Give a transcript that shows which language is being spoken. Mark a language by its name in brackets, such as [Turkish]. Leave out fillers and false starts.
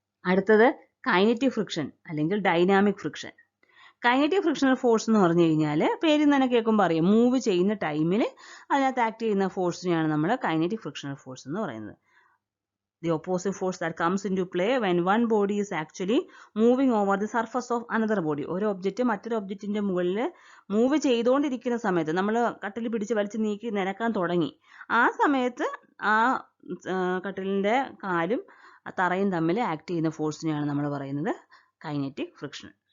[Malayalam] അടുത്തത് kinetic friction അല്ലെങ്കിൽ dynamic friction. Kinetic frictional force എന്ന് പറഞ്ഞു കഴിഞ്ഞാൽ പേരിൽ തന്നെ കേൾക്കുമ്പോൾ അറിയാം, മൂവ് ചെയ്യുന്ന ടൈമിൽ അതിനകത്ത് ആക്ട് ചെയ്യുന്ന ഫോഴ്സിനെയാണ് നമ്മൾ കൈനറ്റിക് ഫ്രിക്ഷണൽ ഫോഴ്സ് എന്ന് പറയുന്നത്. [English] The opposite force that comes into play when one body is actually moving over the surface of another body. [Malayalam] ഒരു ഒബ്ജക്റ്റ് മറ്റൊരു ഒബ്ജക്റ്റിന്റെ മുകളിൽ മൂവ് ചെയ്തുകൊണ്ടിരിക്കുന്ന സമയത്ത് നമ്മൾ കട്ടിൽ പിടിച്ച് വലിച്ച് നീക്കി നിരക്കാൻ തുടങ്ങി. ആ സമയത്ത് ആ കട്ടിലിന്റെ കാലും തറയും തമ്മിൽ ആക്ട് ചെയ്യുന്ന ഫോഴ്സിനെയാണ് നമ്മൾ പറയുന്നത് കൈനറ്റിക് ഫ്രിക്ഷൻ.